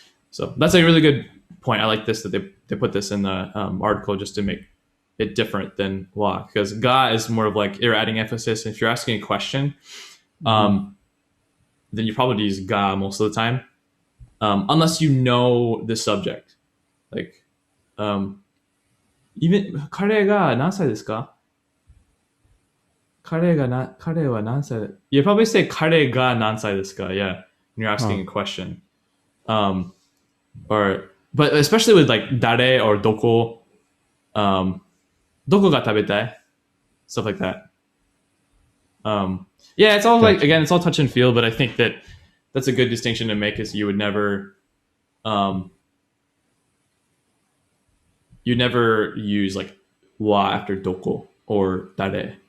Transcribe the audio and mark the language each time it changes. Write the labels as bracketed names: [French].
[English] So that's a really good point. I like this that they put this in the article just to make it different than wa, because ga is more of like you're adding emphasis. If you're asking a question, then you probably use ga most of the time, unless you know the subject. Like, even [Japanese] 彼が何歳ですか? 彼は何歳? [English] You probably say [Japanese] 彼が何歳ですか? [English] Yeah, when you're asking a question. But especially with like 誰 or どこ, [Japanese] どこが食べたい? [English] Stuff like that. Yeah, it's all like, again, it's all touch and feel, but I think that's a good distinction to make, is you would never use like wa after doko or dare.